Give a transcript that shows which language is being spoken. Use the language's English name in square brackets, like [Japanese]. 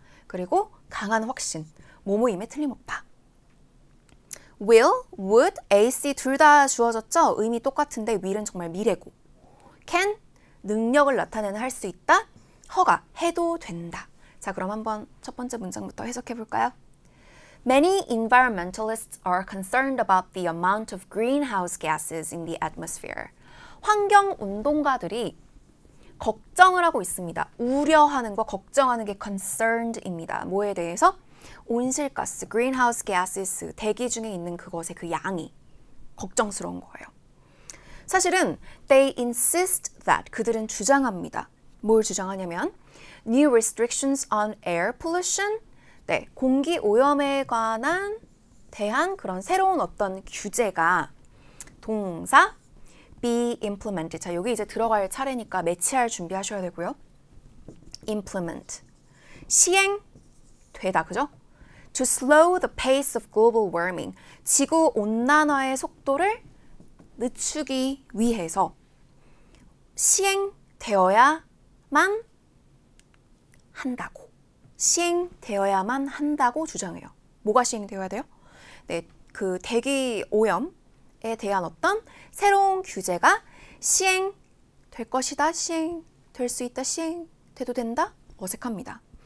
[Korean] 그리고 강한 확신, 뭐뭐임에 틀림없다. will, would, AC 둘 다 주어졌죠? 의미 똑같은데 will은 정말 미래고 can, 능력을 나타내는 할 수 있다. 허가, 해도 된다. 자, 그럼 한번 첫 번째 문장부터 해석해 볼까요? [English] Many environmentalists are concerned about the amount of greenhouse gases in the atmosphere. [Korean] 환경운동가들이 걱정을 하고 있습니다. 우려하는 거, 걱정하는 게 concerned입니다. 뭐에 대해서? 온실가스, greenhouse gases, 대기 중에 있는 그것의 그 양이 걱정스러운 거예요. 사실은 [English] they insist that, [Korean] 그들은 주장합니다. 뭘 주장하냐면 [English] new restrictions on air pollution, [Korean] 네, 공기 오염에 대한 그런 새로운 어떤 규제가 동사 [English] be implemented. [Korean] 자, 여기 이제 들어갈 차례니까 매치할 준비하셔야 되고요. implement. 시행되다, 그죠? [English] to slow the pace of global warming. [Korean] 지구 온난화의 속도를 늦추기 위해서 시행되어야만 한다고. 시행되어야만 한다고 주장해요. 뭐가 시행되어야 돼요? 네, 그 대기 오염에 대한 어떤 새로운 규제가 시행될 것이다, 시행될 수 있다, 시행돼도 된다? 어색합니다.